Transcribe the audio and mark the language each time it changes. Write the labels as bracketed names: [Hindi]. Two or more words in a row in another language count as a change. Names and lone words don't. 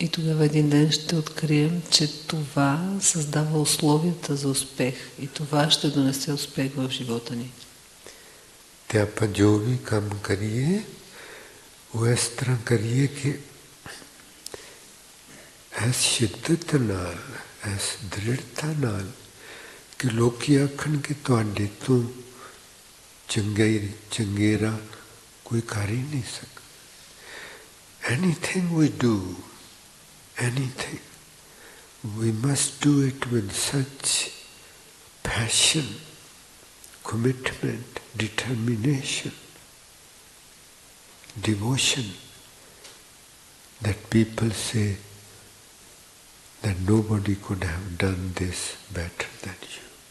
[Bulgarian] И тогава един ден ще открием, че това създава условията за успех и това ще донесе успех в живота ни. [Punjabi] ਤੇ ਆਪਾਂ ਜੋ ਭੀ ਕੰਮ ਕਰੀਏ ਵੋ ਇਸ ਤਰ੍ਹਾਂ ਕਰੀਏ ਕਿ ਇਸ ਸ਼ਿੱਦਤ ਨਾਲ, ਇਸ ਦ੍ਰਿੜ੍ਹਤਾ ਨਾਲ ਕਿ ਲੋਕੀ ਆਖਣ ਕਿ ਤੁਹਾਡੇ ਤੋਂ ਚੰਗੇਰਾ [Hindi] कोई कर ही नहीं सकता. [English] Anything we do, anything, we must do it with such passion, commitment, determination, devotion, that people say that nobody could have done this better than you.